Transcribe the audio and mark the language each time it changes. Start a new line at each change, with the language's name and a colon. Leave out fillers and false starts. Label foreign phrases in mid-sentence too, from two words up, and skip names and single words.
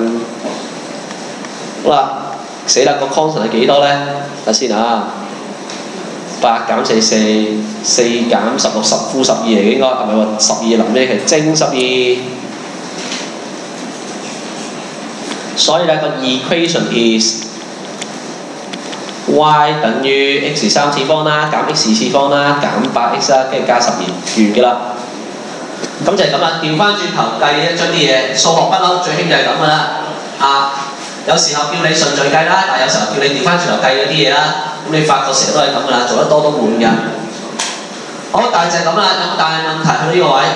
Cantonese: 好啦，死啦個 constant 係幾多咧？睇先啊，8減4 4減16 10負12嚟嘅應該，係咪話12臨尾係正12？所以咧個
English: equation is
Cantonese: y 等於 x 3次方啦，減 x 次方啦，減 8x 啦，跟住加12完㗎啦。咁就係咁啦，調翻轉頭計一將啲嘢，數學不嬲最興就係咁㗎啦。有時候叫你順序計啦，但係有時候叫你調翻轉頭計嗰啲嘢啦。咁你發覺成日都係咁噶啦，做得多都悶㗎。好，大致係咁啦，有冇大問題去到呢個位？